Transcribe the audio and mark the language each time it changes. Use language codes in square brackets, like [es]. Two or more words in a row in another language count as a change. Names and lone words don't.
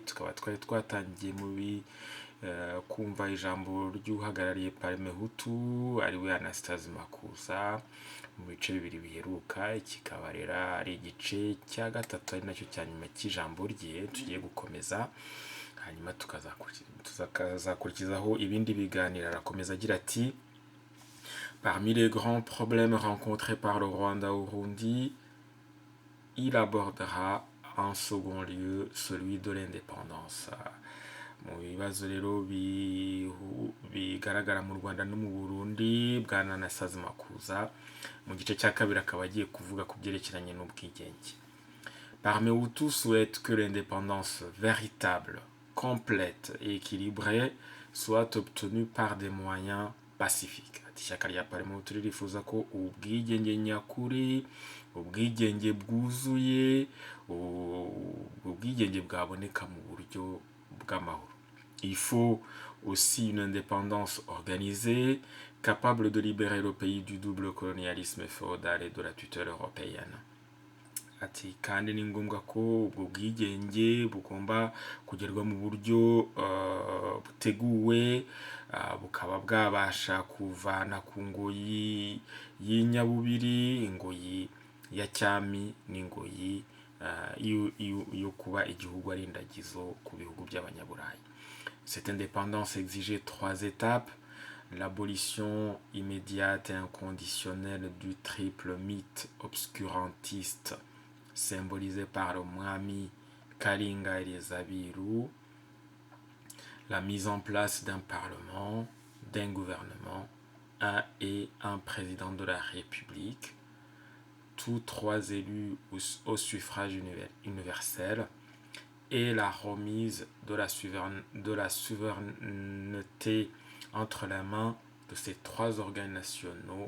[rw] Tukaba twatangiye kumva ijambo ry'uhagarariye Parmehutu ariwe Anastase Makuza mu bice bibiri biheruka. Kikaba rero ari igice cya gatatu, ari nacyo cya nyuma cy'ijambo rye tugiye gukomeza, hanyuma tukazakurikizaho ibindi biganiro. Arakomeza agira ati: [fr] Parmi les grands problèmes rencontrés par le Rwanda au Burundi, il abordera en second lieu celui de l'indépendance. [rw] Mu bibazo rero bigaragara mu Rwanda no mu Burundi, bwana Anastase Makuza mu gice cya kabiri akaba agiye kuvuga ku byerekeranye n'ubwigenge. [fr] Parmehutu souhaite que l'indépendance véritable, complète et équilibrée soit obtenue par des moyens pacifiques. [rw] Ishyaka rya Parmehutu ririfuza ko ubwigenge nyakuri, ubwigenge bwuzuye, ubwigenge bwaboneka mu buryo bw'amahoro. [fr] Il faut aussi une indépendance organisée, capable de libérer le pays du double colonialisme féodal et de la tutelle européenne. [rw] Ati kandi ni ngombwa ko ubwo bwigenge bugomba kugerwa mu buryo buteguwe, bukaba bwabasha kuvana ku ngoyi y'inyabubiri, ingoyi ya cyami n'ingoyi yo kuba igihugu ari indagizo ku bihugu by'abanyaburayi. [fr] Cette indépendance exigeait 3 étapes: l'abolition immédiate et inconditionnelle du triple mythe obscurantiste symbolisé par le Mwami Kalinga et les Abiru, la mise en place d'un parlement, d'un gouvernement et un président de la République, tous 3 élus au suffrage universel, et la remise de la souveraineté entre les mains de ces 3 organes nationaux.